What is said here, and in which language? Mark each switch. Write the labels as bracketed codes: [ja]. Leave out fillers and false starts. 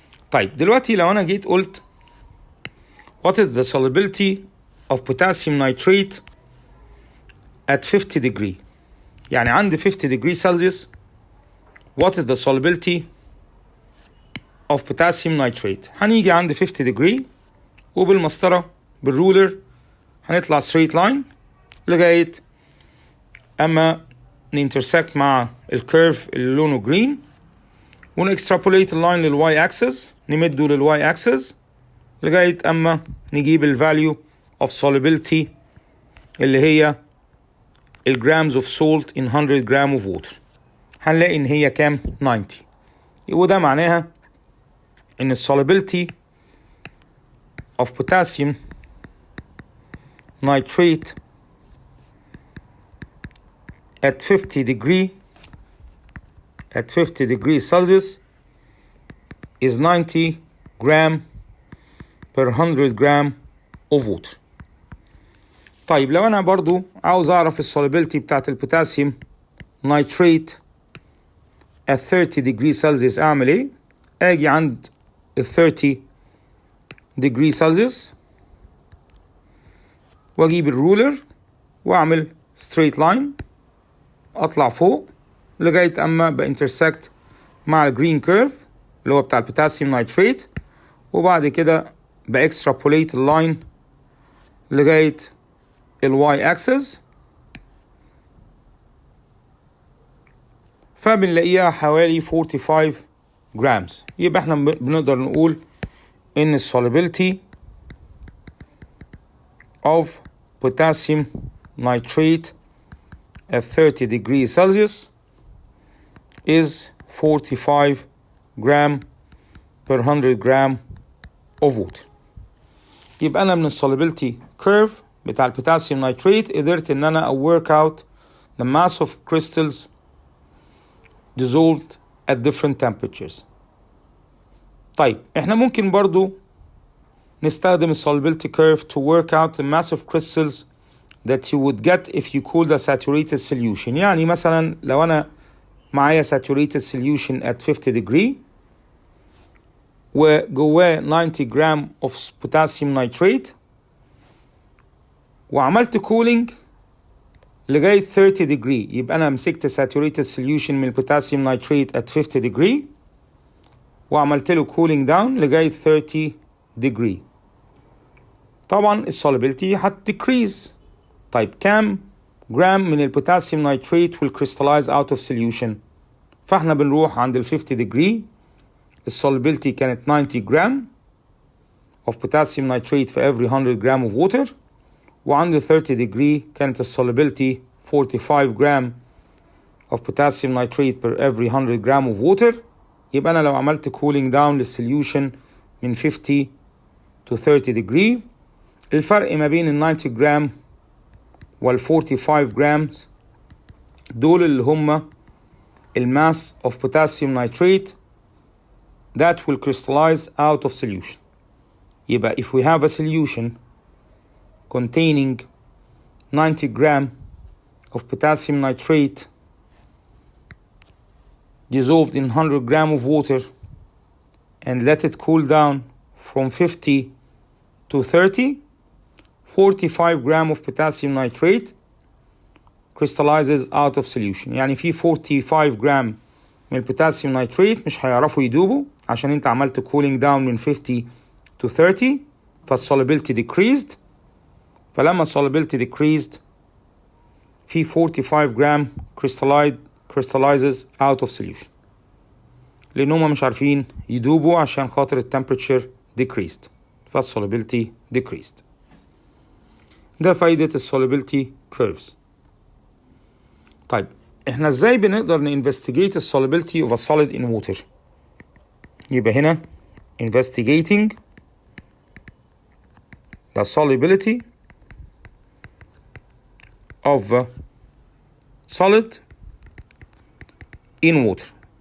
[ar] طيب دلوقتي لو انا جيت قلت [en] what is the solubility of potassium nitrate at 50 degree، [ar] يعني عند [en] 50 degree Celsius what is the solubility of potassium nitrate. [ar] هنيجي عند 50 degree وبالمسطرة بالرولر هنطلع straight line لغاية اما نintersect مع الكيرف اللي لونه جرين ونextrapolate اللاين للواي اكسس، نمده للواي اكسس لغاية اما نجيب الفاليو of solubility اللي هي الجرامز [en] of salt in 100 [ar] جرام of water. هنلاقي ان هي كام؟ 90. وده معناها ان [en] solubility of potassium nitrate at 50 degrees Celsius is 90 gram per 100 gram of water. [ar] طيب لو انا برضو عاوز اعرف السوليبيليتي بتاعت البوتاسيوم نايتريت [en] at 30 degrees Celsius [ar] اعمل ايه؟ اجي عند 30 degrees Celsius واجيب الرولر واعمل straight line اطلع فوق لغاية اما بانترسكت مع الجرين كيرف اللي هو بتاع البوتاسيوم نايتريت، وبعد كده باكسترابوليت اللاين لغاية الواي اكسس، فبنلاقيها حوالي 45 جرامز. يبقى احنا بنقدر نقول ان [en] solubility of potassium nitrate at 30 degrees Celsius is 45 gram per 100 gram of water. [ar] يبقى انا من [en] solubility curve [ar] بتاع البوتاسيوم نايتريت قدرت ان انا [en] work out the mass of crystals dissolved at different temperatures. [ar] طيب احنا ممكن برضو نستخدم [en] solubility curve to work out the mass of crystals that you would get if you cool the saturated solution. [ar] يعني مثلا لو انا معايا [en] saturated solution at 50 degree [ar] وجواه 90 جرام [en] of potassium nitrate [ar] وعملت cooling لغاية 30 degree، يبقى أنا مسكت saturated solution من البوتاسيوم نايتريت at 50 degree وعملت له [en] cooling down [ar] لغاية 30 degree. [en] طبعا solubility decrease. [ar] طيب كام جرام من البوتاسيوم نايتريت [en] will crystallize out of solution؟ [ar] فاحنا بنروح عند [en] 50 degree solubility كانت 90 gram of potassium nitrate for every 100 gram of water، وعند 30 degree كانت solubility 45 gram of potassium nitrate per every 100 gram of water. [ar] يبقى أنا لو عملت [en] cooling down [ar] للسوليوشن من [en] 50 to 30 degree [ar] الفرق ما بين ال 90 جرام وال 45 جرامز دول اللي هم الماس [en] of potassium nitrate that will crystallize out of solution. يبقى if we have a solution containing 90 gram of potassium nitrate dissolved in 100 gram of water and let it cool down from 50 to 30, 45 gram of potassium nitrate crystallizes out of solution. [ar] يعني في 45 جرام من البوتاسيوم نيتريت مش هيعرفوا يدوبوا عشان انت عملت [en] cooling down [ar] من 50 to 30 فال [en] solubility decreased. [ar] فلما solubility decreased في 45 جرام [en] crystallizes out of solution [ar] لأن هما مش عارفين يدوبوا عشان خاطر [en] temperature decreased [ar] فال [en] solubility decreased. [ar] ده فايدة solubility curves. طيب احنا ازاي بنقدر [en] investigate solubility of a solid in water؟ [ar] يبقى هنا [en] investigating the solubility of a solid in water.